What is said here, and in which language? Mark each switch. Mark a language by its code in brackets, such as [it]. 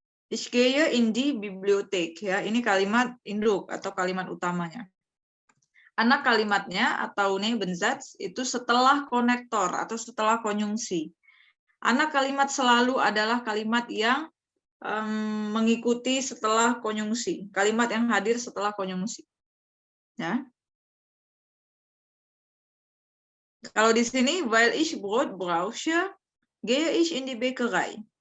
[de] Ich gehe in die Bibliothek, ya. [id] Ini kalimat induk atau kalimat utamanya. Anak kalimatnya atau Nebensatz itu setelah konektor atau setelah konjungsi. Anak kalimat selalu adalah kalimat yang mengikuti setelah konjungsi, kalimat yang hadir setelah konjungsi. Ya. Kalau di sini, [de] weil ich Brot brauche, gehe ich in die Bäckerei.